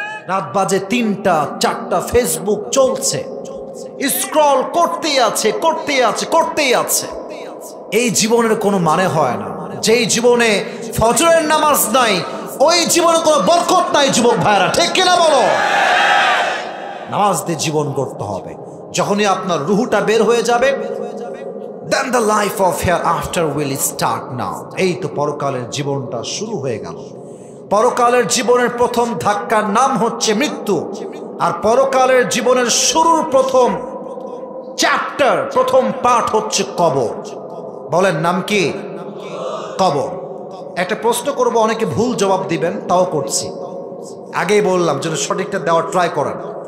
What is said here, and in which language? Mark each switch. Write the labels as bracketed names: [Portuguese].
[Bangla] রাত বাজে 3টা 4টা, ফেসবুক চলছে, স্ক্রল করতেই আছে, করতেই আছে, করতেই আছে। এই জীবনের কোনো মানে হয় না। যেই জীবনে ফজরের নামাজ নাই ওই জীবনে কোনো বরকত নাই যুবক ভাইরা, ঠিক কিনা বলো? নামাজ দিয়ে জীবন গড়তে হবে। যখনই আপনার রুহটা বের হয়ে যাবে, [English] then the life of hereafter will start now। [Bangla] এই তো পরকালের জীবনটা শুরু হয়ে গেল। পরকালের জীবনের প্রথম ধাক্কার নাম হচ্ছে মৃত্যু। আর পরকালের জীবনের শুরুর প্রথম চ্যাপ্টার, প্রথম পার্ট হচ্ছে কবর। বলেন নাম কি? কবর। একটা প্রশ্ন করব, অনেকে ভুল জবাব দিবেন, তাও করছি। আগেই বললাম যদি সঠিকটা দেওয়ার ট্রাই করেন।